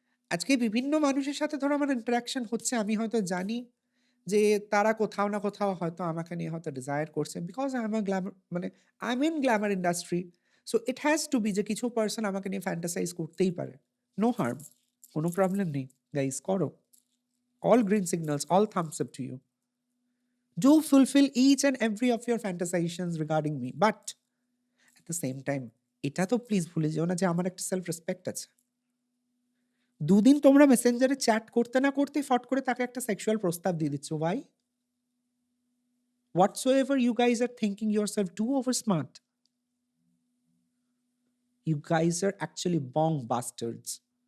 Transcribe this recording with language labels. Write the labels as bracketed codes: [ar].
[bn] আজকে বিভিন্ন মানুষের সাথে ধরো আমার ইন্টারেকশন হচ্ছে। আমি হয়তো জানি যে তারা কোথাও না কোথাও হয়তো আমাকে নিয়ে হয়তো ডিজায়ার করছে। [en] Because I am a glamour মানে I am in glamour industry. So it has to be [bn] যে কিছু পারসন আমাকে নিয়ে ফ্যান্টাসাইজ করতেই পারে। [en] No harm. [bn] কোনো প্রবলেম নেই। গাইস করো। [en] All green signals, all thumbs up to you. Do fulfill each and every of your fantasizations regarding me. But at the same time, [bn] এটা তো প্লিজ ভুলে যেও না যে আমার একটা সেলফ রেসপেক্ট আছে। দুদিন তোমরা মেসেঞ্জারে চ্যাট করতে না করতেই ফট করে তাকে একটা সেক্সুয়াল প্রস্তাব দিয়ে দিচ্ছ। [en] Why? Whatsoever you guys are thinking yourself too over smart. You guys are actually bong bastards.